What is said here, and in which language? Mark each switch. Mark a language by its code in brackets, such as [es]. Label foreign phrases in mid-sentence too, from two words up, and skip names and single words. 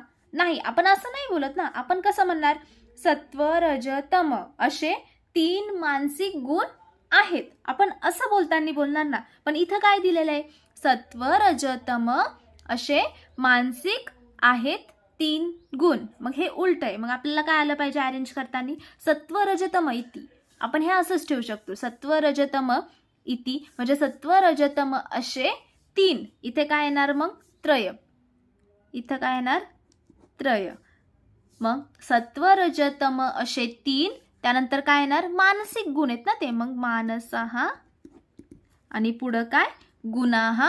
[mr] नाही, आपण असं नाही बोलत ना. आपण कसं म्हणणार, सत्व रज तम असे 3 मानसिक गुण आहेत, आपण असं बोलताना बोलणार ना. पण इथं काय दिलेलं आहे, सत्व रज तम असे मानसिक आहेत 3 गुण. मग हे उलट आहे. मग आपल्याला काय आलं पाहिजे अरेंज करताना, [sa] सत्व रज तम इति. [mr] आपण हे असंच ठेवू शकतो, [sa] सत्व रज तम इति [mr] म्हणजे सत्व रज तम असे 3. इथे काय येणार मग, त्रय. इथं काय येणार, त्रय. मग सत्व रज तम असे 3, त्यानंतर काय येणार, मानसिक गुण आहेत ना ते. मग मानसहा आणि पुढं काय, गुणाहा.